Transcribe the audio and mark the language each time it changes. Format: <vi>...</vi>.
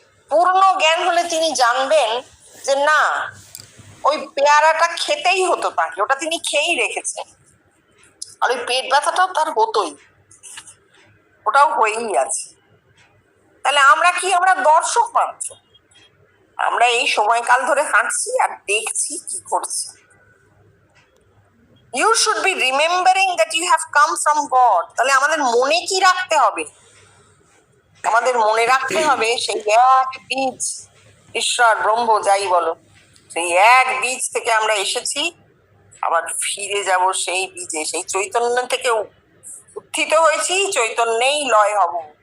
<bn>পূর্ণ জ্ঞান হলে তিনি জানবেন যে না, ওই পেয়ারাটা খেতেই হতো তাকে, ওটা তিনি খেয়েই রেখেছেন, আর ওই পেট ব্যথাটাও তার হতোই, ওটাও হয়েই আছে। তাহলে আমরা কি? আমরা দর্শক মাত্র। আমরা এই সময়কাল ধরে হাঁটছি আর দেখছি কি করছি।</bn> <en>You should be remembering that you have come from God.</en> <bn>তাহলে আমাদের মনে কি রাখতে হবে? আমাদের মনে রাখতে হবে সেই এক বীজ, ঈশ্বর, ব্রহ্ম, যাই বলো, সেই এক বীজ থেকে আমরা এসেছি, আবার ফিরে যাব সেই বীজে। সেই চৈতন্য থেকে উত্থিত হয়েছি, চৈতন্যেই লয় হব।</bn>